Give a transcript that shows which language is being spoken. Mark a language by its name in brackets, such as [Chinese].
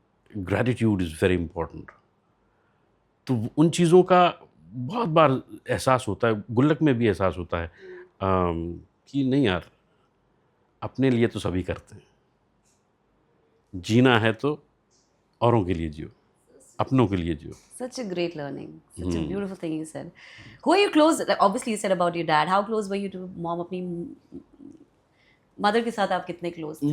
[English] Gratitude is very important. [Hindi] तो उन चीज़ों का बहुत बार एहसास होता है, गुल्लक में भी एहसास होता है कि नहीं यार, अपने लिए तो सभी करते हैं, जीना है तो औरों के लिए जियो, अपनों के लिए जियो. [English] Such a great learning. Such a beautiful thing you said. Who are you close? Obviously, you said about your dad. How close were you to mom? [Hindi] अपनी मदर के साथ आप कितने क्लोज थे?